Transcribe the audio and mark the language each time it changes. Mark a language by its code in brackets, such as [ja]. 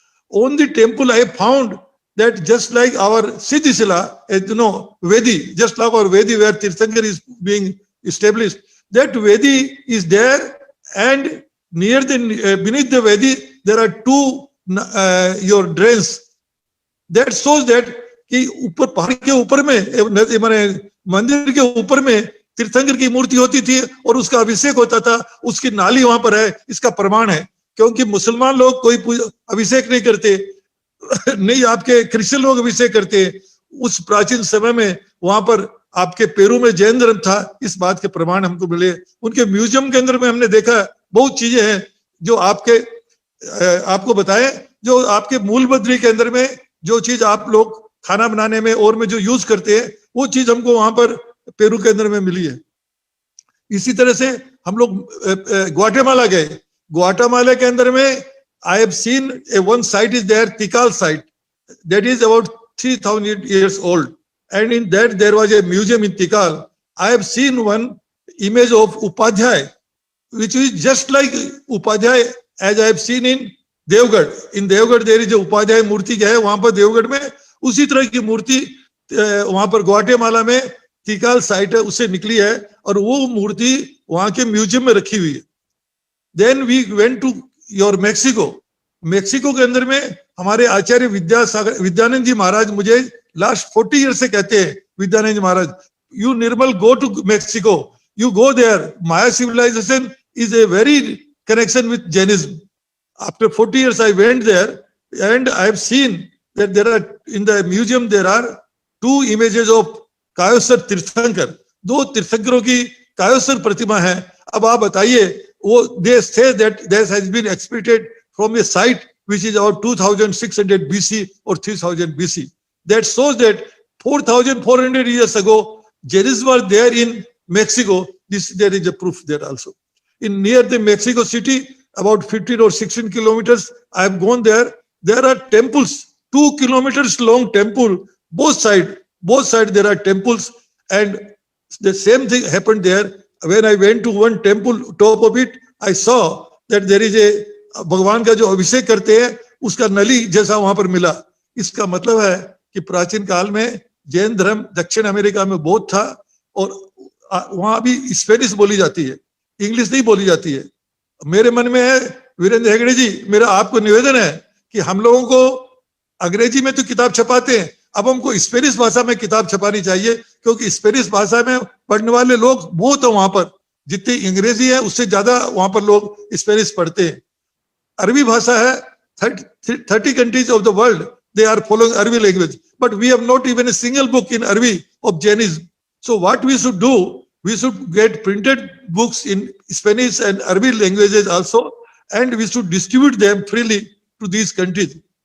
[en] On the temple, I found that just like our Siddhisila, Vedi, just like our Vedi where Tirthankar is being established, that Vedi is there, and near beneath the Vedi, there are 2 your drains. That shows that [hi] कि ऊपर पहाड़ के ऊपर में माने मंदिर के ऊपर में तीर्थंकर की मूर्ति होती थी और उसका अभिषेक होता था, उसकी नाली वहां पर है। इसका प्रमाण है, क्योंकि मुसलमान लोग कोई अभिषेक नहीं करते, नहीं आपके क्रिश्चियन लोग अभिषेक करते। उस प्राचीन समय में वहां पर आपके पेरू में जैन धर्म था, इस बात के प्रमाण हमको मिले। उनके म्यूजियम के अंदर में हमने देखा बहुत चीजें हैं जो आपको बताए, जो आपके मूल बद्री के अंदर में जो चीज आप लोग खाना बनाने में और में जो यूज करते हैं, वो चीज हमको वहां पर पेरू के अंदर में मिली है। इसी तरह से हम लोग ग्वाटेमाला गए। [en] Guatemala [hi] के अंदर में [en] I have seen one site is there, Tikal site, that is about 3,000 years old, and in that there was a museum in Tikal. I have seen one image of Upadhyay, which is just like Upadhyay as I have seen in Devgarh. In Devgarh there is a Upadhyay [hi] मूर्ति है, वहां पर देवगढ़ में उसी तरह की मूर्ति वहां पर Guatemala में तिकाल साइट है उससे निकली है, और वो मूर्ति वहां के म्यूजियम में रखी हुई है। [en] then we went to your Mexico [hi] के अंदर में हमारे आचार्य विद्यानंद जी महाराज मुझे [en] last 40 year [hi] से कहते हैं, [en] Vidyanand ji Maharaj, you Nirmal go to Mexico, you go there, Maya civilization is a very connection with Jainism. After 40 years I went there, and I have seen that there are in the museum there are 2 images of कायोसर तीर्थंकर, [hi] 2 तीर्थंकरों की कायोसर प्रतिमा है। अब आप बताइए, वो [en] they say that this has been excavated from a site which is about 2600 BC or 3000 BC. That shows that 4400 years ago Jainism was there in Mexico. There is a proof there also. In near the Mexico city, about 15 or 16 kilometers, I have gone there. There are temples, 2 kilometers long temple, both sides there are temples, and the same thing happened there. When I went to one temple, top of it, I saw that there is a [hi] भगवान का जो अभिषेक करते हैं उसका नली जैसा वहां पर मिला। इसका मतलब है कि प्राचीन काल में जैन धर्म दक्षिण अमेरिका में बहुत था, और वहां भी स्पेनिश बोली जाती है, इंग्लिश नहीं बोली जाती है। मेरे मन में है वीरेंद्र हेगड़े जी, मेरा आपको निवेदन है कि हम लोगों को अंग्रेजी में तो किताब छपाते हैं, अब हमको स्पेनिश भाषा में किताब छपानी चाहिए, क्योंकि स्पेनिश भाषा में पढ़ने वाले लोग बहुत है वहां पर, जितनी अंग्रेजी है उससे ज्यादा वहां पर लोग स्पेनिश पढ़ते हैं। अरबी भाषा है, [en] 30 countries of the world they are following Arabic language, but we have not even a single book in Arabic of Jainism. So what we should do, we should get printed books in Spanish and Arabic languages also, and we should distribute them freely to these countries.